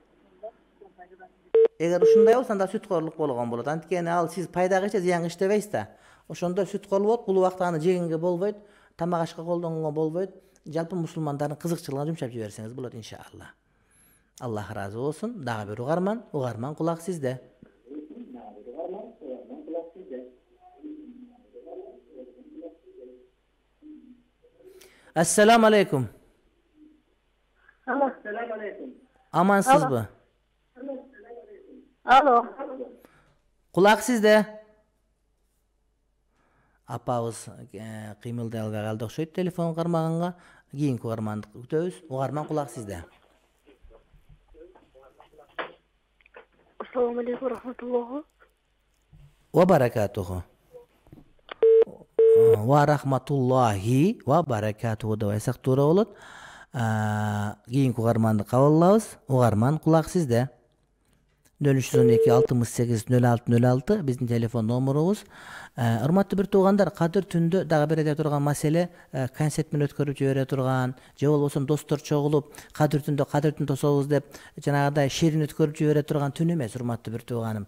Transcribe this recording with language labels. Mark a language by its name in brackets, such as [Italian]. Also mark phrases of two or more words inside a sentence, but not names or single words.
[Kyrgyz] Эгер ушундай болсо, анда сүткөрлүк болгон болот. Анткени ал сиз пайдага иште, зыянга иштебейсиз да. Ошондо сүткөрлүк болот, бул убакта аны жегенге болбойт, тамак ашка колдонгонго болбойт. Жалпы мусулмандардын кызыкчылыгына жумшап жиберсеңиз болот иншалла. Аллах разы болсун. Дагы бир угарман кулак сизде. [Arabic] السلام عليكم. السلام عليكم. [Kyrgyz] Амансызбы? Алло. Кулак сизде. Апабыз кыймылдай албай калды окшойт телефон кармаганга. Кийинки угарманды күтөбүз. Угарман кулак сизде. [Arabic] السلام عليكم رحمة الله. وبركاته. ورحمة الله وبركاته [Kyrgyz] деп айтсак туура болот. Кийинки угарманды кабыллабыз. Угарман кулак сизде. 0312 68 06 06 биздин телефон номерубуз. Урматтуу бир туугандар, кадыр түндө дагы бир айта турган маселе, концерт менен өткөрүп жибере турган, же болбосо достор чогулуп, кадыр түн тособуз деп жанагыдай шерин өткөрүп жибере турган түн эмес, урматтуу бир тууганым.